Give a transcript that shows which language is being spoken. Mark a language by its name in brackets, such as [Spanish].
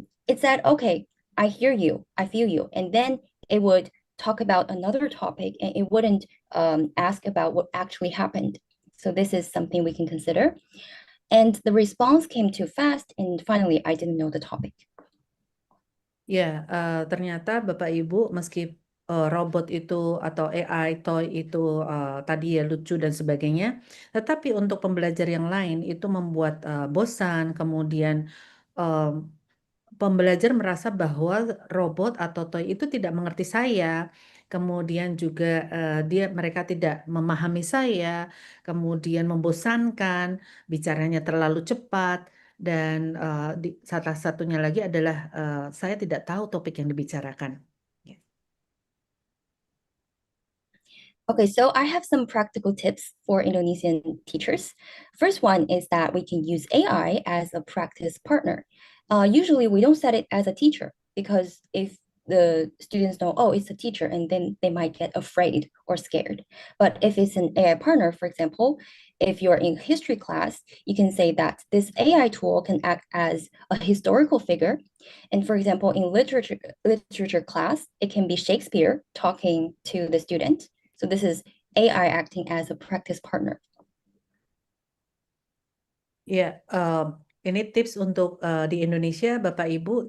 [English] It said, okay, I hear you, I feel you. And then it would talk about another topic and it wouldn't ask about what actually happened. So this is something we can consider. And the response came too fast, and finally, I didn't know the topic. [Indonesian] Ya, ternyata Bapak Ibu meski robot itu atau AI toy itu tadi ya lucu dan sebagainya, tetapi untuk pembelajar yang lain itu membuat bosan, kemudian pembelajar merasa bahwa robot atau toy itu tidak mengerti saya, kemudian juga mereka tidak memahami saya, kemudian membosankan, bicaranya terlalu cepat, dan salah satunya lagi adalah saya tidak tahu topik yang dibicarakan. [English] Okay, so I have some practical tips for Indonesian teachers. First one is that we can use AI as a practice partner. Usually we don't set it as a teacher because if the students know, oh, it's a teacher, and then they might get afraid or scared. But if it's an AI partner, for example, if you're in history class, you can say that this AI tool can act as a historical figure. And for example, in literature class, it can be Shakespeare talking to the student. So this is AI acting as a practice partner. [Indonesian] Ya, ini tips untuk di Indonesia, Bapak Ibu.